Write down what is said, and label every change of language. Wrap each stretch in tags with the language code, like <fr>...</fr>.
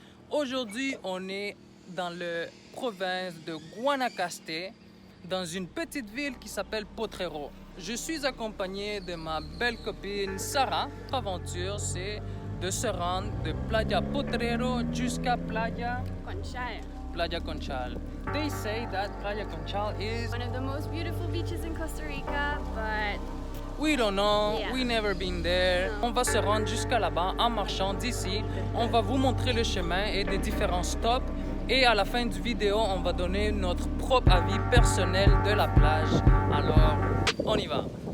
<fr>Aujourd'hui, on est dans la province de Guanacaste, dans une petite ville qui s'appelle Potrero. Je suis accompagné de ma belle copine Sarah. Notre aventure, c'est de se rendre de Playa Potrero jusqu'à Playa Conchal.</fr> <en>They say that Playa Conchal is one of the most beautiful beaches in Costa Rica, but we don't know, Yeah. we never been there. No.</en> <fr>On va se rendre jusqu'à là-bas en marchant d'ici. On va vous montrer le chemin et des différents stops. Et à la fin du vidéo, on va donner notre propre avis personnel de la plage. Alors, on y va.</fr>